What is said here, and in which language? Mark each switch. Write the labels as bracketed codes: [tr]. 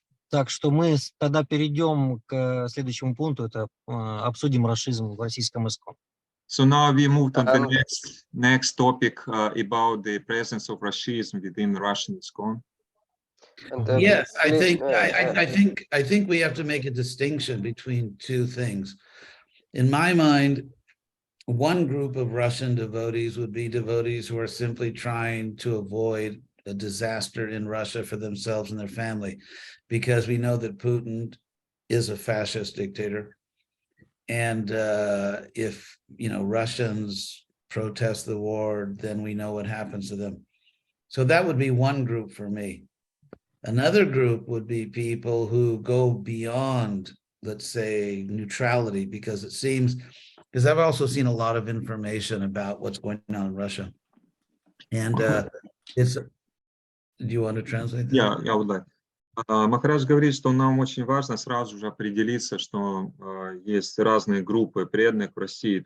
[ru] Так что мы тогда перейдем к следующему пункту, это обсудим рашизм в российском ИСККОН. [en] So now we move to the next topic about the presence of Rashism within Russian ISKCON. Yes, I think we have to make a distinction between two things. In my mind, one group of Russian devotees would be devotees who are simply trying to avoid a disaster in Russia for themselves and their family, because we know that Putin is a fascist dictator. And if, Russians protest the war, then we know what happens to them. So that would be one group for me. Another group would be people who go beyond, let's say, neutrality, because it seems, because I've also seen a lot of information about what's going on in Russia. And do you want to translate that? Yeah, I would like. [ru] Махарадж говорит, что нам очень важно сразу же определиться, что есть разные группы преданных в России.